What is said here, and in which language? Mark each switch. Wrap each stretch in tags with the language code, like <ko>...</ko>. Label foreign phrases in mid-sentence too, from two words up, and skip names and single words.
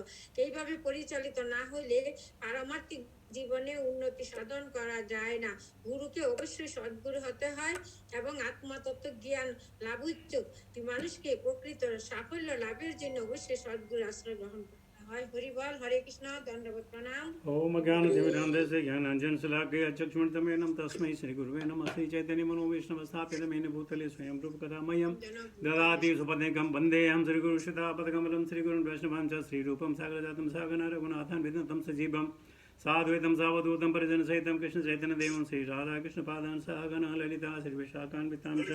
<bn>এইভাবে পরিচালিত না হলে পারমার্থিক জীবনে উন্নতি সাধন করা যায় না। গুরুকে অবশ্যই সদ্গুরু হতে হয় এবং আত্মতত্ত্ব জ্ঞান লাভ ইচ্ছুক মানুষকে প্রকৃত সাফল্য লাভের জন্য অবশ্যই সদ্গুরু আশ্রয় গ্রহণ করতে হয়। হরি বল, হরে কৃষ্ণ, দণ্ডবত প্রণাম।</bn> <sa>ओम ज्ञानतिमिरान्धस्य ज्ञानाञ्जनशलाकया चक्षुर्मिलितं तस्मै श्रीगुरुवे नमः। श्रीचैतन्यमनोभीष्टं स्थापितं येन भूतले स्वयं रूपकथा मह्यं ददाति सुपदेकं वन्देऽहं श्रीगुरुश्रितापदकमलं श्रीगुरुं वैष्णवां च श्रीरूपं सागरजातं सागरं रघुनाथान् विघ्नतं सजीवं साद्वैतं सावधूतं परिजनसहितं कृष्णचैतन्यदेवं श्रीराधाकृष्णपादान् सहगणः ललिता श्रीविशाखान्वितां च।</sa>